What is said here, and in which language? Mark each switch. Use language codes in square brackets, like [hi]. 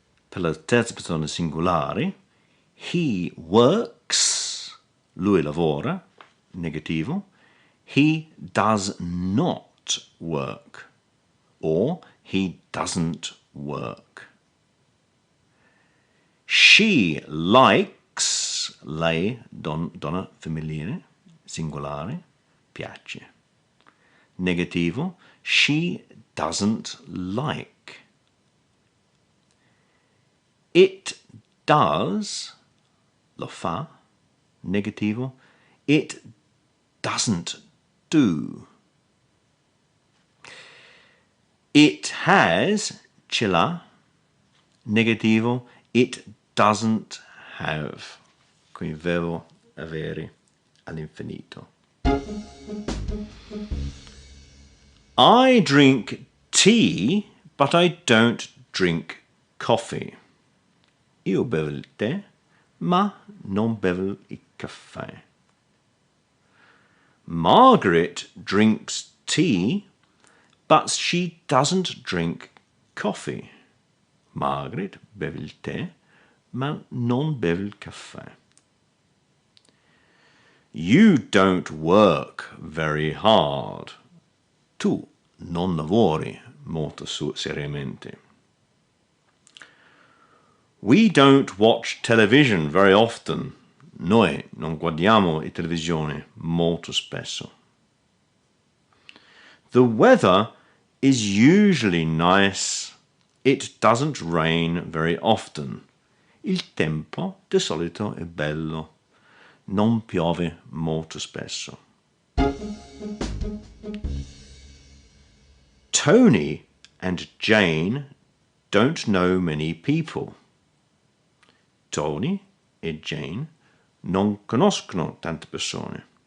[it] Per la terza persona singolare, [en] he works, [it] lui lavora, negativo. [en] He does not work, or he doesn't work. She likes, [it] lei, donna femminile, singolare, piace. Negativo, [en] she doesn't like. It does, [it] lo fa. Negativo, [en] it doesn't do. It has, [it] ce l'ha. Negativo, [en] it doesn't have. [it] Quindi verbo avere all'infinito. [en] I drink tea, but I don't drink coffee. [it] Io bevo il tè, ma non bevo il caffè. [en] Margaret drinks tea, but she doesn't drink coffee. [it] Margaret beve il tè, ma non beve il caffè. [en] You don't work very hard. [it] Tu non lavori molto seriamente. [en] We don't watch television very often. [it] Noi non guardiamo la televisione molto spesso. [en] The weather is usually nice. It doesn't rain very often. [it] Il tempo di solito è bello. Non piove molto spesso. [en] Tony and Jane don't know many people. [it] Tony e Jane non conoscono tante persone.